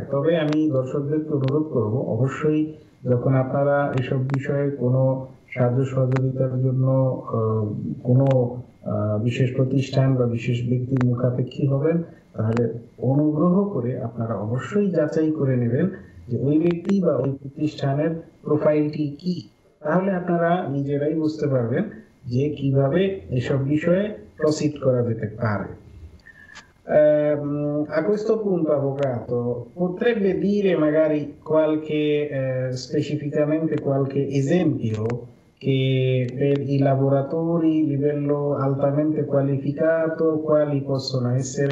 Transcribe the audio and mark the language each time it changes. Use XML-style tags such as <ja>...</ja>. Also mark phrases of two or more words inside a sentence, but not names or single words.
<bn>তবে আমি দর্শকদেরকে অনুরোধ করব, অবশ্যই যখন আপনারা এসব বিষয়ে কোনো সাহায্য সহযোগিতার জন্য কোনো বিশেষ প্রতিষ্ঠান বা বিশেষ ব্যক্তির মুখাপেক্ষী হবেন, তাহলে অনুগ্রহ করে আপনারা অবশ্যই যাচাই করে নেবেন যে ওই ব্যক্তি বা ওই প্রতিষ্ঠানের প্রোফাইলটি কি। তাহলে আপনারা নিজেরাই বুঝতে পারবেন যে কিভাবে এসব বিষয়ে প্রসিড করা যেতে পারে।</bn> <it>A questo punto, avvocato, potrebbe dire magari specificamente qualche esempio che per i lavoratori livello altamente qualificato, quali possono essere?</it>